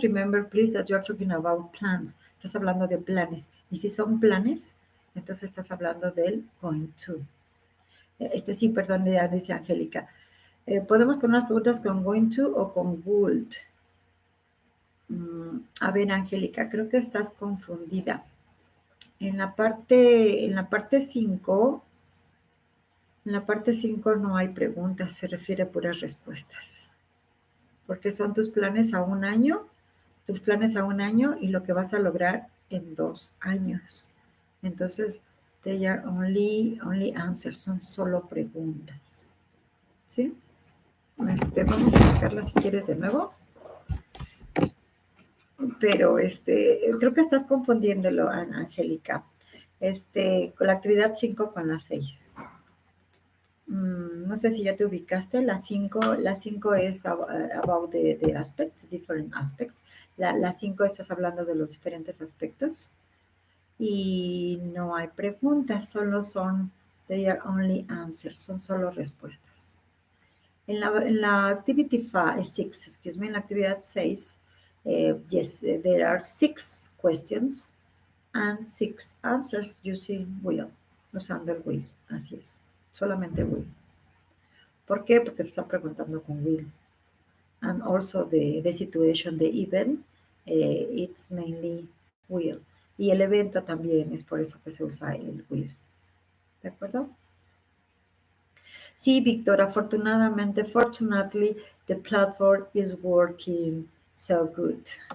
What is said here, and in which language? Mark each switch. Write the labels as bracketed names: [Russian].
[English] Remember please that you are talking about plans. [Spanish] Estás hablando de planes. Y si son planes, entonces estás hablando del going to. Sí, perdón, ya dice Angélica. Podemos poner unas preguntas con going to o con would. A ver, Angélica, creo que estás confundida. En la parte 5, en la parte 5 no hay preguntas, se refiere a puras respuestas. Porque son tus planes a un año y lo que vas a lograr en 2 años. Entonces, [English] they are only answers, [Spanish] son solo preguntas. ¿Sí? Vamos a sacarla si quieres de nuevo. Pero creo que estás confundiéndolo, Angélica. Con la actividad 5 con la 6. No sé si ya te ubicaste. La 5 es [English] about the aspects, different aspects. [Spanish] La 5 estás hablando de los diferentes aspectos. Y no hay preguntas, [English] they are only answers, [Spanish] son solo respuestas. En la activity 6, [English] excuse me, [Spanish] en la actividad 6, [English] yes, there are 6 questions and 6 answers using will, [Spanish] usando el will, así es, solamente will. ¿Por qué? Porque te está preguntando con will. [English] And also the situation, the event, it's mainly will. [Spanish] Y el evento también es por eso que se usa el will. ¿De acuerdo? Sí, [English] Víctor, fortunately, the platform is working so good.